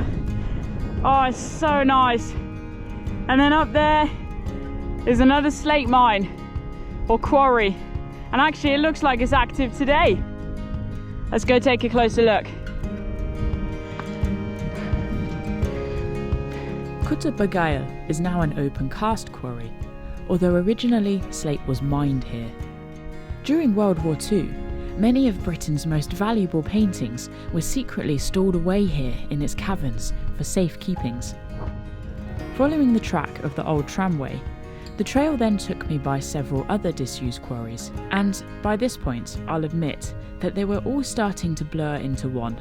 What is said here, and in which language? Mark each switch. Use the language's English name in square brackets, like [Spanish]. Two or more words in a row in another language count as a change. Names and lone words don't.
[English] Oh, it's so nice. And then up there is another slate mine or quarry, and actually it looks like it's active today. Let's go take a closer look. Betws-y-coed is now an open cast quarry, although originally slate was mined here. During World War II, many of Britain's most valuable paintings were secretly stored away here in its caverns for safekeepings. Following the track of the old tramway, the trail then took me by several other disused quarries, and by this point I'll admit that they were all starting to blur into one.